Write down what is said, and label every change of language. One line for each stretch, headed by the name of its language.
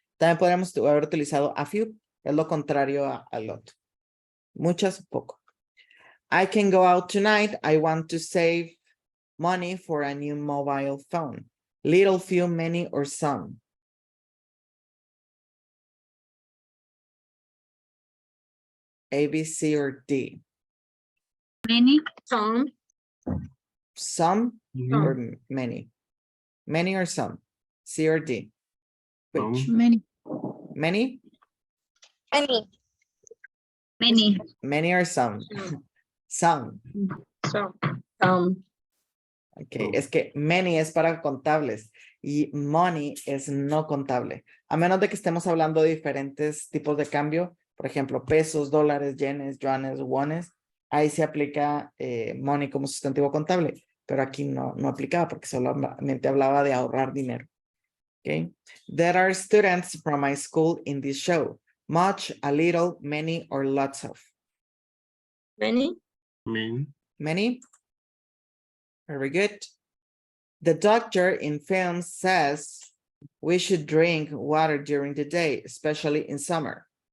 Spanish: También podríamos haber utilizado a few, es lo contrario a lot. Muchas, poco.
English: I can go out tonight. I want to save money for a new mobile phone. Little, few, many, or some. A, B, C, or D. Many. Some. Some Mhm. or many. Many or some. C or D. Which? Some. Many. Many? Any. Many. Many or some. Some. Some.
Spanish: Okay, es que many es para contables y money es no contable. A menos de que estemos hablando de diferentes tipos de cambio, por ejemplo, pesos, dólares, yenes, yuanes, wones, ahí se aplica money como sustantivo contable, pero aquí no aplicaba porque solamente hablaba de ahorrar dinero.
English: Okay, there are students from my school in this show. Much, a little, many, or lots of. Many. Many. Many? Very good. The doctor in film says we should drink water during the day, especially in summer.